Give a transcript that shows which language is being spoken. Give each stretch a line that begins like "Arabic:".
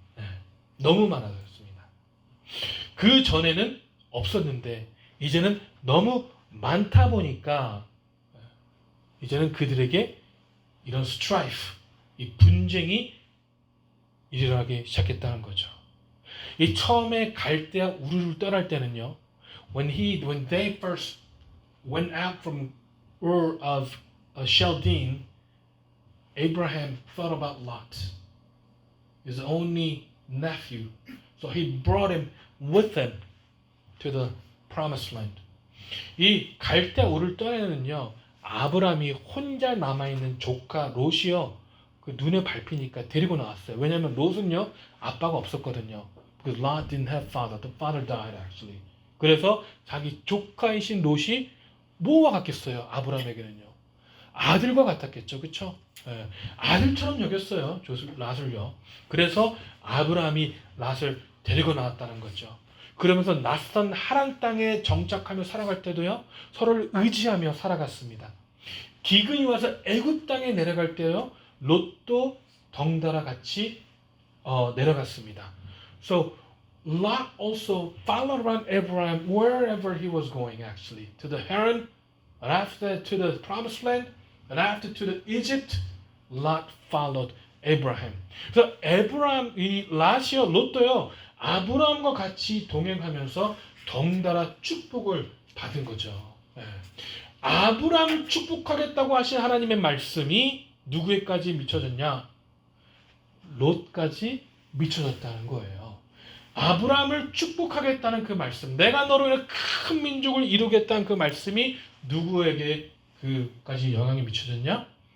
Korean: 네, 너무 많아서였습니다. 그 전에는 없었는데 이제는 너무 많다 보니까 이제는 그들에게 이런 스트라이프, 이 분쟁이 일어나기 시작했다는 거죠. 이 처음에 갈대아 우르를 떠날 때는요,
English: when they first went out from Ur of Chaldean, Abraham thought about Lot, his only nephew. So he brought him with him to the promised land.
Korean: 이 갈대아 우르를 떠나는요, 아브라함이 혼자 남아있는 조카 롯이요, 그 눈에 밟히니까 데리고 나왔어요. 왜냐하면 롯은요, 아빠가 없었거든요.
English: Because Lot didn't have father. The father died actually.
Korean: 그래서 자기 조카이신 롯이 뭐와 같겠어요? 아브라함에게는요. 아들과 같았겠죠. 그렇죠? 예, 아들처럼 여겼어요. 롯을요. 그래서 아브라함이 롯을 데리고 나왔다는 거죠. 그러면서 낯선 하란 땅에 정착하며 살아갈 때도요. 서로를 의지하며 살아갔습니다. 기근이 와서 애굽 땅에 내려갈 때요. 롯도 덩달아 같이 내려갔습니다.
English: So Lot also followed around Abraham wherever he was going actually. To the Haran, and after to the promised land, and after to the Egypt, Lot followed Abraham.
Korean: 그래서 이 롯이요, 롯도요, 아브라함과 같이 동행하면서 덩달아 축복을 받은 거죠. 예. 아브라함을 축복하겠다고 하신 하나님의 말씀이 누구에까지 미쳐졌냐? 롯까지 미쳐졌다는 거예요. 아브라함을 축복하겠다는 그 말씀, 내가 너로 인해 큰 민족을 이루겠다는 그 말씀이 누구에게 그까지 영향이 미쳐졌냐?